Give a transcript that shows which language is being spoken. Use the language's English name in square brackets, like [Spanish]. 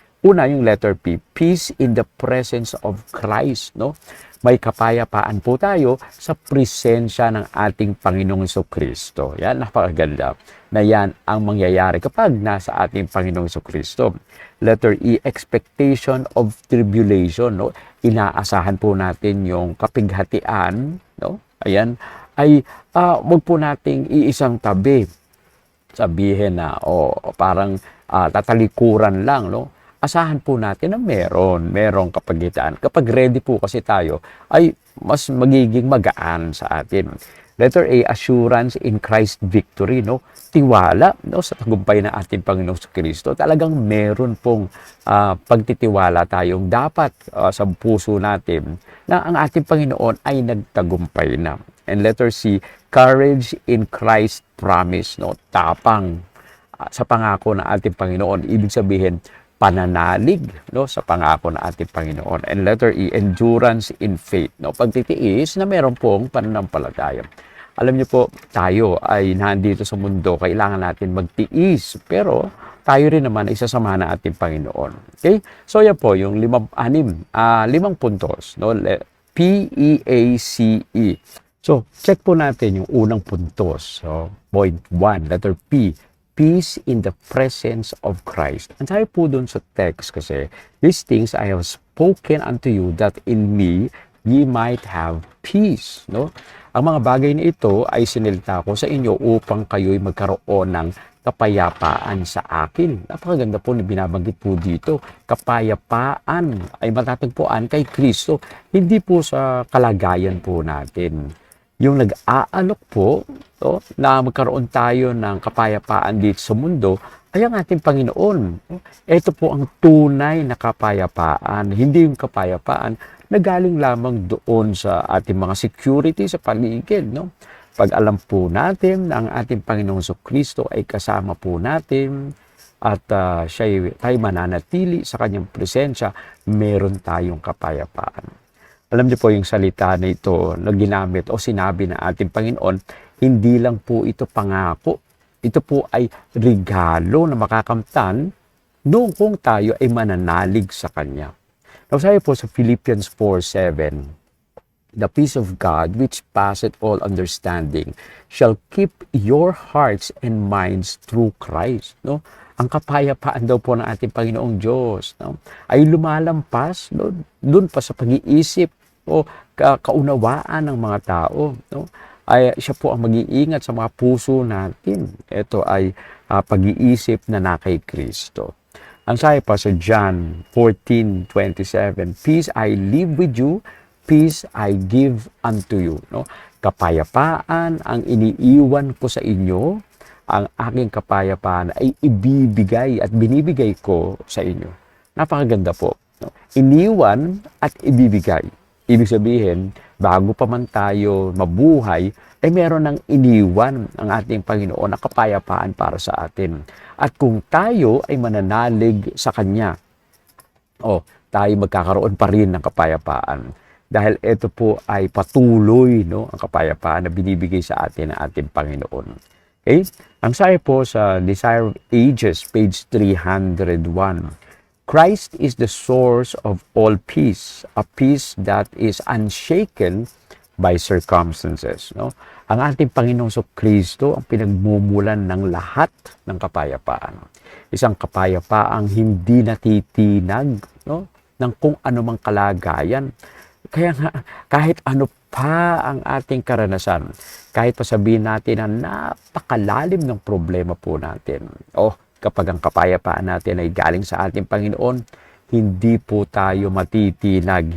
[Filipino] Una, yung [English] letter P, peace in the presence of Christ. [Filipino] May kapayapaan po tayo sa presensya ng ating Panginoong Jesucristo. Yan, napakaganda na yan ang mangyayari kapag nasa ating Panginoong Jesucristo. [English] Letter E, expectation of tribulation. [Filipino] Inaasahan po natin yung kapighatian. Ayan, ay wag po nating iisang tabi. Sabihin na, parang tatalikuran lang, asahan po natin na merong kapagitan. Kapag ready po kasi tayo, ay mas magiging magaan sa atin. [English] Letter A, assurance in Christ victory. [Filipino] Tiwala sa tagumpay ng ating Panginoong Kristo. Talagang meron pong pagtitiwala tayong dapat sa puso natin na ang ating Panginoon ay nagtagumpay na. [English] And letter C, courage in Christ promise. [Filipino] Tapang sa pangako ng ating Panginoon. Ibig sabihin, pananalig sa pangako ng ating Panginoon. [English] And letter E, endurance in faith. [Filipino] Pagtitiis na meron pong pananampalataya. Alam niyo po, tayo ay nandito sa mundo, kailangan natin magtiis. Pero tayo rin naman ay sasama ng ating Panginoon. Okay? So yan po, yung 5 puntos. P-E-A-C-E. So, check po natin yung unang puntos. [English] So, point 1, letter P, peace in the presence of Christ. [Filipino] Ang sabi po dun sa text kasi, [English] these things I have spoken unto you that in me ye might have peace. [Filipino] No? Ang mga bagay na ito ay sinilita ko sa inyo upang kayo'y magkaroon ng kapayapaan sa akin. Napakaganda po na binabanggit po dito. Kapayapaan ay matatagpuan kay Kristo, hindi po sa kalagayan po natin. Yung nag-aalok po na magkaroon tayo ng kapayapaan dito sa mundo ay ang ating Panginoon. Ito po ang tunay na kapayapaan, hindi yung kapayapaan na galing lamang doon sa ating mga security sa paligid. No? Pag alam po natin na ang ating Panginoong Kristo ay kasama po natin at tayo mananatili sa kanyang presensya, meron tayong kapayapaan. Alam niyo po yung salita na ito na ginamit o sinabi ng ating Panginoon, hindi lang po ito pangako. Ito po ay regalo na makakamtan noong kung tayo ay mananalig sa Kanya. [English] Now, [Filipino] sabi po sa [English] Philippians 4:7, the peace of God, which passeth all understanding, shall keep your hearts and minds through Christ. [Filipino] No? Ang kapayapaan daw po ng ating Panginoong Diyos, no? Ay lumalampas doon pa sa pag-iisip o kaunawaan ng mga tao. No? Ay siya po ang mag-iingat sa mga puso natin. Ito ay pag-iisip na kay Kristo. Ang sabi pa sa [English] John 14:27, peace I leave with you, peace I give unto you. [Filipino] No? Kapayapaan ang iniiwan ko sa inyo, ang aking kapayapaan ay ibibigay at binibigay ko sa inyo. Napakaganda po. No? Iniwan at ibibigay. Ibig sabihin, bago pa man tayo mabuhay, ay meron ng iniwan ang ating Panginoon na kapayapaan para sa atin. At kung tayo ay mananalig sa Kanya, tayo magkakaroon pa rin ng kapayapaan. Dahil ito po ay patuloy, no, ang kapayapaan na binibigay sa atin ng ating Panginoon. Okay? Ang sabi po sa [English] Desire of Ages, page 301, Christ is the source of all peace, a peace that is unshaken by circumstances. [Filipino] No? Ang ating Panginoong Kristo ang pinagmumulan ng lahat ng kapayapaan. Isang kapayapaang hindi natitinag, no, ng kung anumang kalagayan. Kaya nga, kahit ano pa ang ating karanasan, kahit pa sabihin natin na napakalalim ng problema po natin, kapag ang kapayapaan natin ay galing sa ating Panginoon, hindi po tayo matitinag.